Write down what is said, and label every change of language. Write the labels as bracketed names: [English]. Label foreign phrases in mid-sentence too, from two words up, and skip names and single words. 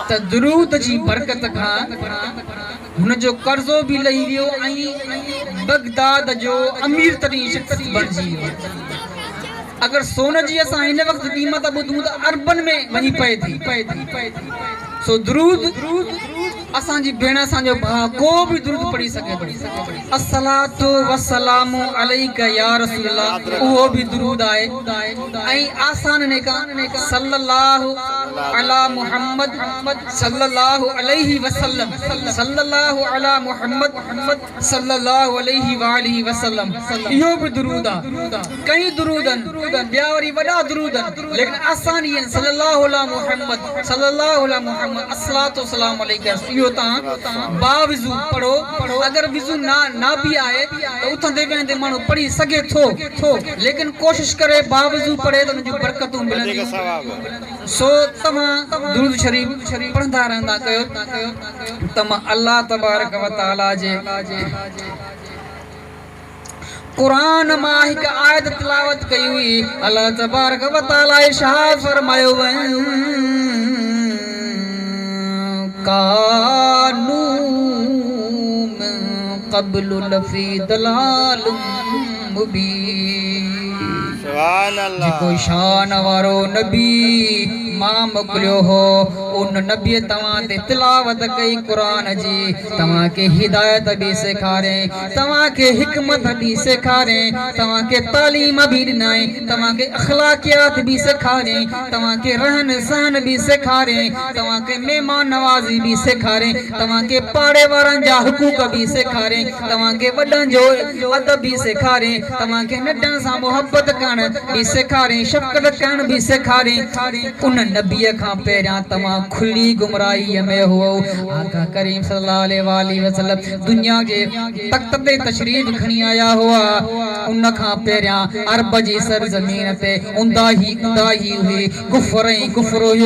[Sindhi] त दुरूद जी बरकत खां हुन जो कर्जो भी लही वियो ऐं बगदाद जो अमीर तरीन शख्स बणजी वियो अगर सोन जी असां हिन वक्त क़ीमत ॿुधूं त अरबन में वञी पए थी सो दुरूद असांजी भेण असांजो भाउ को भी दुरूद पढ़ी सके थो [Arabic] الصلاة والسلام عليك يا رسول الله [Sindhi] उहो भी दुरूद आहे ऐं आसान ने का [Arabic] صلى الله على محمد صلى الله عليه وسلم صلى الله على محمد صلى الله عليه وآله وسلم [Sindhi] इहो भी दुरूद आहे कई दुरूदन ॿिया वरी वॾा दुरूदन लेकिन आसान ई आहिनि सल्लल्लाहु [Arabic] على محمد صلى الله على محمد الصلاة والسلام عليك [Sindhi] इहो तव्हां बावज़ू पढ़ो अगर विज़ू ना भी आए तो उथंदे वेंदे माण्हू पढ़ी सघे थो लेकिन कोशिश करे बावज़ू पढ़े त उनजी बरकतूं मिलंदियूं सो तव्हां दुरूद शरीफ पढ़ंदा रहंदा कयो तव्हां [Arabic] الله تبارك وتعالى [Sindhi] जे कुरान मां हिक आयत तिलावत कई हुई [Arabic] الله تبارك وتعالى [Sindhi] इरशाद फरमायो [Arabic] كانوا من قبل لفي ضلال مبين سبحان الله [Sindhi] जेको शान वारो नबी मां मोकिलियो हो उन नबी तव्हां ते तिलावत कई कुरान जी तव्हां के हिदायत भी सेखारे तव्हां के हिकमत भी सेखारे तव्हां के तालीम भी ॾिनाई तव्हां के अखलाकियात भी सेखारे तव्हां के रहन सहन भी सेखारे तव्हां के मेहमान नवाज़ी भी सेखारे तव्हां के पाड़े वारनि जा हुकूक भी सेखारे तव्हां के वॾनि जो अदब भी सेखारे तव्हां के नंढनि सां मुहब्बत करण भी सेखारे शफ़क़त करण भी सेखारे उन नबीअ खां पहिरियां तव्हां खुली गुमराहीअ में हो आका करीम [Arabic] صلى الله عليه وسلم [Sindhi] दुनिया जे तख़्त ते तशरीफ़ खणी आया हुआ उन खां पहिरियां अरब जी सरज़मीन ते उंदाही हुई, कुफर ई कुफर हुयो।